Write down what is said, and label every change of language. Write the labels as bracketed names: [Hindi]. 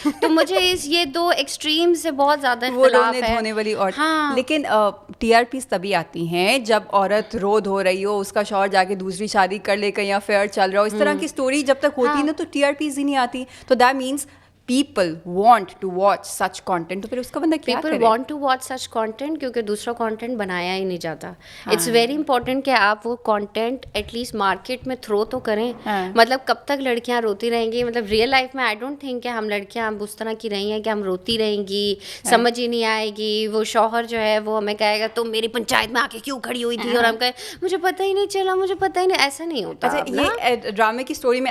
[Hindi] तो मुझे ये दो एक्सट्रीम से बहुत ज़्यादा इख्तिलाफ है. धोने वाली और. हाँ. लेकिन टीआरपीज़ तभी आती हैं जब औरत रो धो रही हो, उसका शौहर जाके दूसरी शादी कर ले, कहीं अफेयर चल रहा हो. इस तरह की स्टोरी जब तक होती है ना तो टीआरपीज़ ही नहीं आती. तो [English] That means people want to watch such content. [Hindi] तो फिर उसका बंदा क्या करे? [English] People want to watch such content [Hindi] क्योंकि दूसरा content बनाया ही नहीं जाता. [English] It's very important [Hindi] कि आप वो [English] content at least market [Hindi] में [English] throw [Hindi] तो करें. मतलब कब तक लड़कियां रोती रहेंगी? मतलब रियल लाइफ में [English] I don't think [Hindi] कि हम लड़कियां उस तरह की रही हैं कि हम रोती रहेंगी, समझ ही नहीं आएगी. वो शौहर जो है वो हमें कहेगा तुम मेरी पंचायत में आके क्यों खड़ी हुई थी, और हम कहें मुझे पता ही नहीं चला, मुझे पता ही नहीं. ऐसा नहीं होता. अच्छा, ये ड्रामे की स्टोरी में